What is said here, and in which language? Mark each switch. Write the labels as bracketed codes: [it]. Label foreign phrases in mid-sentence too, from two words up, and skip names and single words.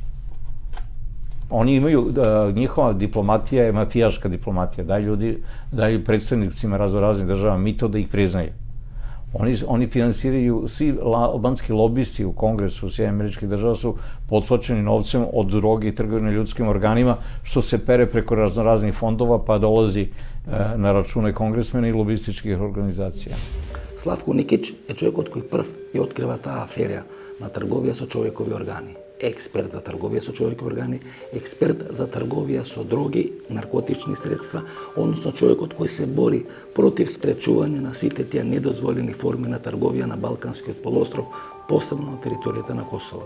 [sr] Oni imaju, njihova diplomatija je mafijaška diplomatija, daju predstavnicima raznih država mito da ih priznaju. Oni finansiraju, svi albanski lobisti u Kongresu Sjedinjenih Američkih Država su potplaćeni novcem od droge i trgovine ljudskim organima, što se pere preko raznih fondova pa dolazi na račune kongresmena i lobističkih organizacija. [mk] Славко Никич е човекот кој прв ја открива таа афера на трговија со човекови органи. Експерт за трговија со човекови органи, експерт за трговија со дроги, наркотични средства, односно човекот кој се бори против спречување на сите тие недозволени форми на трговија на Балканскиот полуостров, посебно на територијата на Косово.